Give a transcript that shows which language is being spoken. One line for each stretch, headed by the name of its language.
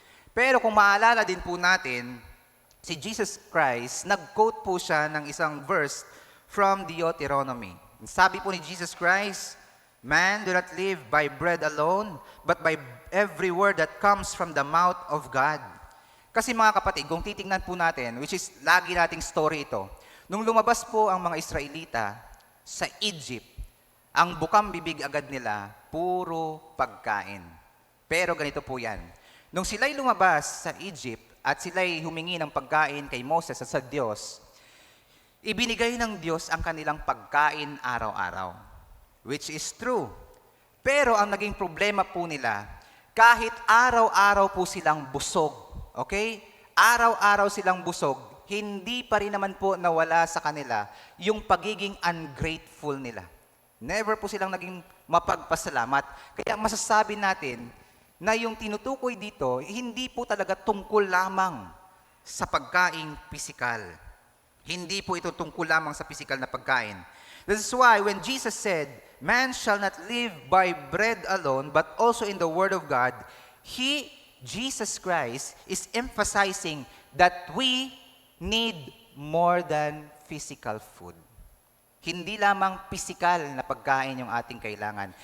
Filipino: Pero kung maalala din po natin, si Jesus Christ, nag-quote po siya ng isang verse
English: from Deuteronomy.
Filipino: Sabi po ni
English: Jesus Christ, Man do not live by bread alone, but by every word that comes from the mouth of God.
Filipino: Kasi mga kapatid, kung titingnan po natin,
English: which is
Filipino: lagi nating story ito, nung lumabas po ang mga Israelita sa Egypt, ang bukang bibig agad nila, puro pagkain. Pero ganito po yan. Nung sila'y lumabas sa Egypt at sila'y humingi ng pagkain kay Moses at sa Diyos, ibinigay ng Diyos ang kanilang pagkain araw-araw.
English: Which is true.
Filipino: Pero ang naging problema po nila, kahit araw-araw po silang busog, okay? Araw-araw silang busog, hindi pa rin naman po nawala sa kanila yung pagiging ungrateful nila. Never po silang naging mapagpasalamat. Kaya masasabi natin na yung tinutukoy dito, hindi po talaga tungkol lamang sa pagkaing pisikal. Hindi po ito tungkol lamang sa pisikal na pagkain.
English: This is why when Jesus said, Man shall not live by bread alone, but also in the Word of God, Jesus Christ, is emphasizing that we need more than physical food.
Filipino: Hindi lamang pisikal na pagkain yung ating kailangan.